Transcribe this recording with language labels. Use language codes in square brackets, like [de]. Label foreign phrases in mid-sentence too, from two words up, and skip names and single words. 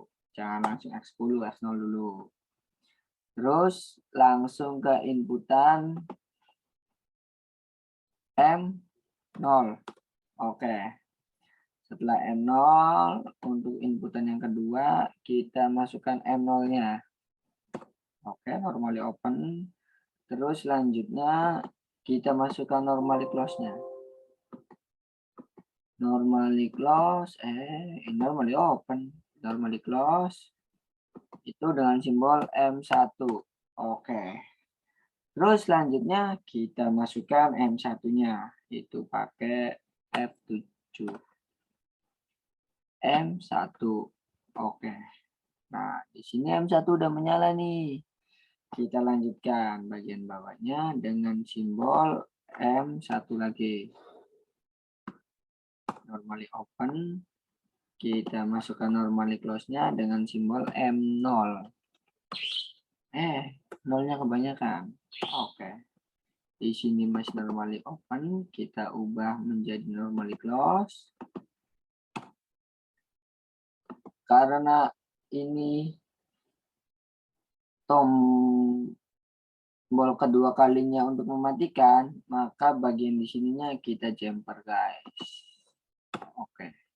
[id] Jangan langsung X10, X0 dulu. Terus langsung ke inputan M0. Oke. Setelah M0, untuk inputan yang kedua, kita masukkan M0-nya. Oke, [en] normally open. [id] Terus selanjutnya, kita masukkan [en] normally close- [id] nya. [en] Normally close, normally open. Normally close, [id] itu dengan simbol M1. Oke. Terus selanjutnya, kita masukkan M1-nya. Itu pakai F7. M1. Oke. Nah, di sini M1 udah menyala nih. Kita lanjutkan bagian bawahnya dengan simbol M1 lagi. [en] Normally open. [id] Kita masukkan [en] normally close- [id] nya dengan simbol M0. Nolnya kebanyakan. Oke. Di sini masih [en] normally open, [id] kita ubah menjadi [en] normally close. [id] Karena ini tombol kedua kalinya untuk mematikan, maka bagian di sininya kita jumper, guys. Oke.